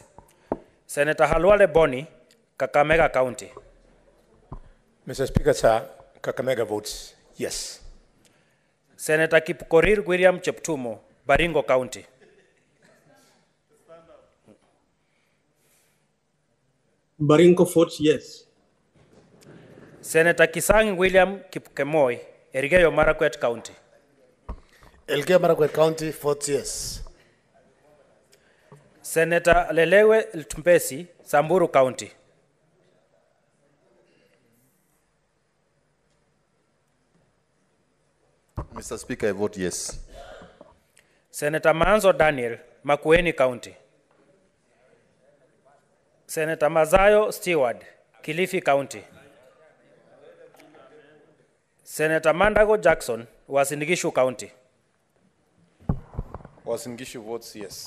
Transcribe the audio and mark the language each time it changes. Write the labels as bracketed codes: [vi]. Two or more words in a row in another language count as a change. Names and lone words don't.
[en] Senator Halwale Boni, Kakamega County. Mr. Speaker, sir, Kakamega votes yes. Senator Kipkorir William Cheptumo, Baringo County. Baringo votes yes. Senator Kisang William Kipkemoi, Elgeyo Marakwet County. Elgeyo Marakwet County votes yes. Senator Lelewe Ltumbesi, Samburu County. Mr. Speaker, I vote yes. Senator Manzo Daniel, Makwiny County. Senator Mazayo Stewart, Kilifi County. Senator Mandago Jackson, Uasin Gishu County. Uasin Gishu votes yes.